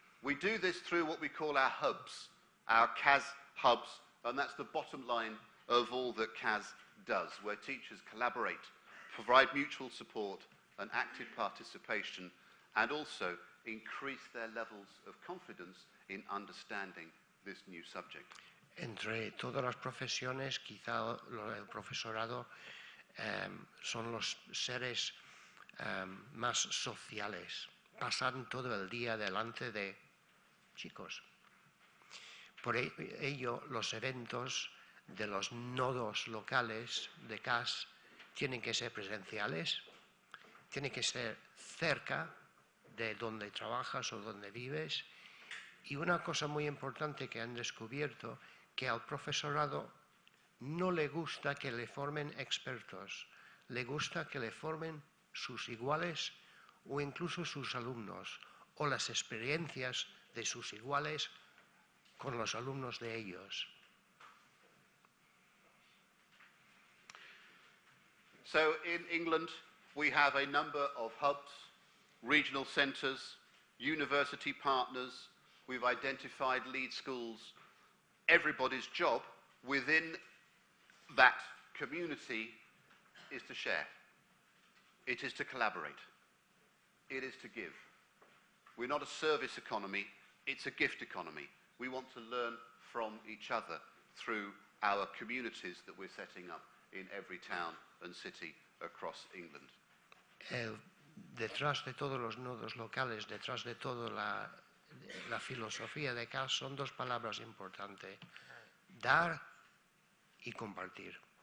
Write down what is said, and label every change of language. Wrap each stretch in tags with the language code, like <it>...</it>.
<en>We do this through what we call our hubs, our CAS hubs, and that's the bottom line of all that CAS does, where teachers collaborate, provide mutual support and active participation, and also increase their levels of confidence in understanding this new subject.</en> <es>Entre todas las profesiones, quizá el profesorado son los seres más sociales. Pasan todo el día delante de chicos. Por ello, los eventos de los nodos locales de CAS tienen que ser presenciales, tienen que ser cerca de donde trabajas o donde vives. Y una cosa muy importante que han descubierto, que al profesorado no le gusta que le formen expertos, le gusta que le formen sus iguales o incluso sus alumnos, o las experiencias de sus iguales con los alumnos de ellos.</es> <en>So in England, we have a number of hubs, regional centres, university partners. We've identified lead schools. Everybody's job within that community is to share. It is to collaborate. It is to give. We're not a service economy, it's a gift economy. We want to learn from each other through our communities that we're setting up in every town and city across England.</en> <es>Detrás de todos los nodos locales, detrás de toda la filosofía de CAS son dos palabras importantes: dar y compartir.</es>